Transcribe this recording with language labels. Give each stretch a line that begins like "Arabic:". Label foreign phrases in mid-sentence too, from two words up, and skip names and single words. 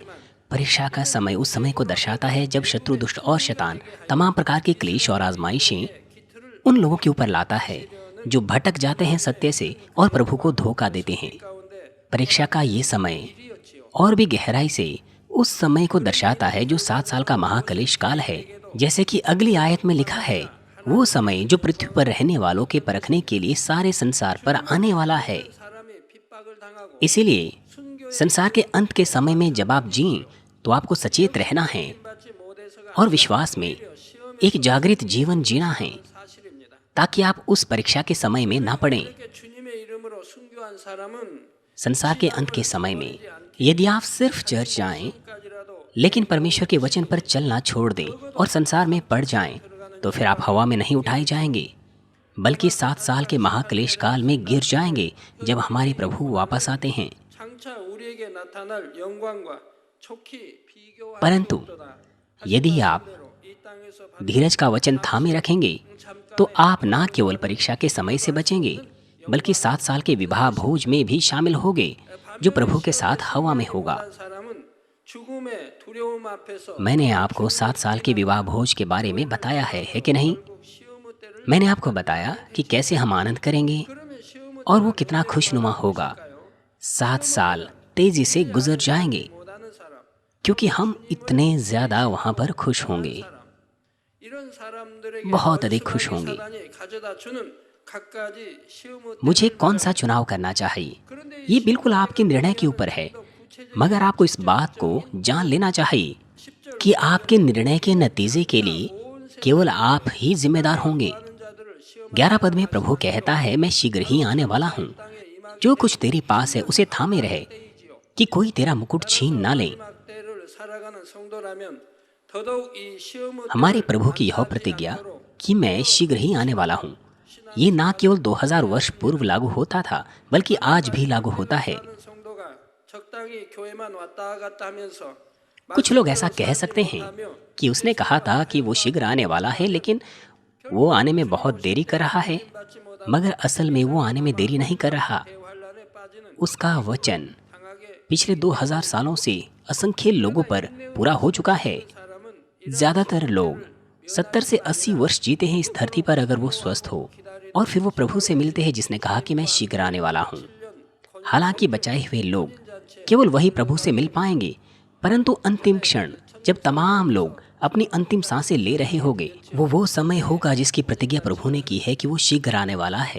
Hindi: परीक्षा का समय उस समय को दर्शाता है जब शत्रु, दुष्ट और शैतान तमाम प्रकार के क्लेश और आजमाइशें उन लोगों के ऊपर लाता है जो भटक जाते हैं सत्य से और प्रभु को धोखा देते हैं।
Korean: 가운데
Hindi: परीक्षा का ये समय
Korean: 일이었지요.
Hindi: और भी गहराई से उस समय को दर्शाता है जो 7 साल का महाकलेश काल है। जैसे कि अगली आयत में लिखा है, वो समय जो पृथ्वी पर रहने वालों के परखने के लिए सारे संसार पर आने वाला है।
Korean: 사람이 핍박을 당하고
Hindi: इसीलिए संसार के अंत के समय में जब आप जिएं तो आपको सचेत रहना है
Korean: 받지 못해서가
Hindi: और विश्वास में एक जागृत जीवन जीना है,
Korean: 사실입니다.
Hindi: ताकि आप उस परीक्षा के समय में ना पड़ें।
Korean: 이렇게 주님의 이름으로 순교한 사람은
Hindi: संसार के अंत के समय में यदि आप सिर्फ चर्च जाएं,
Korean: 까지라도
Hindi: लेकिन परमेश्वर के वचन पर चलना छोड़ दें और संसार में पड़ जाएं, तो फिर आप हवा में नहीं उठाए जाएंगे, बल्कि 7 साल के महाक्लेश काल में गिर जाएंगे जब हमारे प्रभु वापस आते हैं।
Korean: 장차 우리에게 나타날 영광과 촉히 비교할
Hindi: परंतु
Korean: 수 없도다.
Hindi: यदि आप
Korean: 이 땅에서
Hindi: धीरज का वचन थामे रखेंगे तो आप ना केवल परीक्षा के समय से बचेंगे, बल्कि 7 साल के विवाह भोज में भी शामिल होंगे जो प्रभु के साथ हवा में होगा।
Korean: 받은 사람은 죽음의 두려움 앞에서
Hindi: मैंने आपको 7 साल के विवाह भोज के बारे में बताया है कि नहीं?
Korean: 시험의 때를
Hindi: मैंने आपको बताया कि कैसे हम आनंद करेंगे
Korean: 그러면 시험의
Hindi: और वो कितना खुशनुमा होगा। 7 साल तेजी से गुजर जाएंगे
Korean: 못하는 사람
Hindi: क्योंकि हम इतने ज्यादा वहां पर खुश होंगे,
Korean: 이런 사람들에게
Hindi: बहुत अधिक खुश होंगे।
Korean: 사단이 가져다 주는 갖가지 시험의
Hindi: मुझे कौन सा चुनाव करना चाहिए, ये बिल्कुल आपके निर्णय के ऊपर है, मगर आपको इस बात को जान लेना चाहिए कि आपके निर्णय के नतीजे के लिए केवल आप ही जिम्मेदार होंगे।
Korean: 자들을 시험
Hindi: 11 पद में प्रभु कहता है, मैं शीघ्र ही आने वाला हूँ, जो कुछ तेरे पास है उसे थामे रहे कि कोई तेरा मुकुट छीन ना ले।
Korean: 마지막 때를 살아가는 성도라면 더더욱 이 시험의
Hindi: हमारे प्रभु की यह प्रतिज्ञा कि मैं शीघ्र ही आने वाला हूँ, ये ना केवल 2000 वर्ष पूर्व लागू होता था, बल्कि आज भी लागू होता है।
Korean: 성도가 적당히 교회만 왔다 갔다 하면서
Hindi: कुछ लोग ऐसा कह सकते हैं कि उसने कहा था कि वो शीघ्र आने वाला है, लेकिन वो आने में बहुत देरी कर रहा है, मगर असल में वो आने में देरी नहीं कर रहा।
Korean: 환란에 빠지는
Hindi: उसका वचन
Korean: 당하게
Hindi: पिछले 2000 सालों से असंख्य लोगों पर पूरा हो चुका है।
Korean: 사람은
Hindi: ज्यादातर लोग 70 से 80 वर्ष जीते हैं इस धरती पर अगर वो स्वस्थ हो, और फिर वो प्रभु से मिलते हैं जिसने कहा कि मैं शीघ्र आने वाला हूँ। हालांकि बचाए हुए लोग केवल वही प्रभु से मिल पाएंगे, परंतु अंतिम क्षण जब तमाम लोग अपनी अंतिम सांसें ले रहे होंगे, वो समय होगा जिसकी प्रतिज्ञा प्रभु ने की है कि वो शीघ्र आने वाला है।